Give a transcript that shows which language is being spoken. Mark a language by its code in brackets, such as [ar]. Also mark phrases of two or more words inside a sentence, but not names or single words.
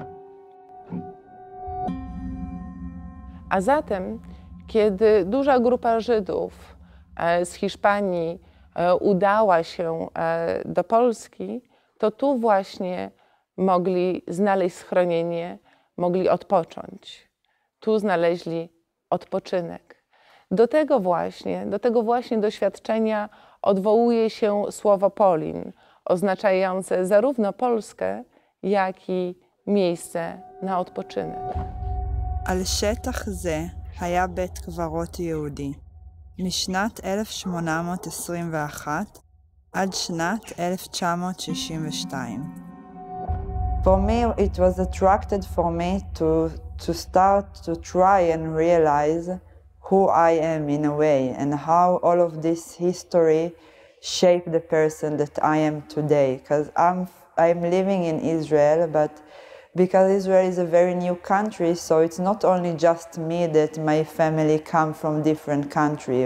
[pl] A zatem, kiedy duża grupa Żydów z Hiszpanii udała się do Polski, to tu właśnie mogli znaleźć schronienie, mogli odpocząć. Tu znaleźli odpoczynek. Do tego właśnie doświadczenia odwołuje się słowo Polin, oznaczające zarówno Polskę, jak i miejsce na odpoczynek. [he] על שטח זה היה בית קברות יהודי, משנת 1821 עד שנת 1962. [en] For me, it was attracted for me to start to try and realize who I am in a way and how all of this history shaped the person that I am today. Because I'm living in Israel, but because Israel is a very new country, so it's not only just me that my family come from different country.